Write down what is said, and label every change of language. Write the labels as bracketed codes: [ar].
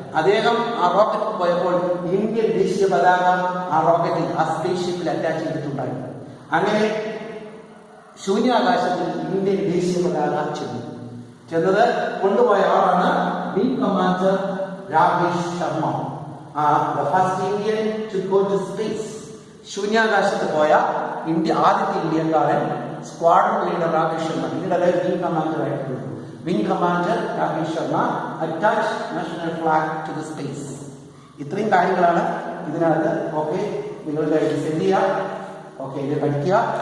[ml] അദ്ദേഹം ആ റോക്കറ്റിൽ പോയപ്പോൾ ഇന്ത്യൻ ദേശീയ പതാക ആ റോക്കറ്റിൽ ആ സ്പേസ് ഷിപ്പിൽ അറ്റാച്ച് ചെയ്തിട്ടുണ്ടായിരുന്നു. അങ്ങനെ ശൂന്യാകാശത്തിൽ ഇന്ത്യൻ ദേശീയ പതാക ചെന്നത് കൊണ്ടുപോയ ആളാണ് wing commander Rakesh Sharma. [en] The first Indian to go to space. [ml] ശൂന്യാകാശത്ത് പോയ ആദ്യത്തെ ഇന്ത്യക്കാരൻ സ്ക്വാഡ്രൺ ലീഡർ രാകേഷ് ശർമ്മ. പിന്നീട് അദ്ദേഹം വിംഗ് കമാൻഡർ ആയിട്ടുണ്ട്. [en] Wing commander Rakesh Sharma attach national flag to the space. [ml] ഇത്രയും കാര്യങ്ങളാണ് ഇതിനകത്ത്. ഓക്കെ, നിങ്ങളുടെ സെൻഡ് ചെയ്യുക. ഓക്കെ, ഇത് പഠിക്കുക.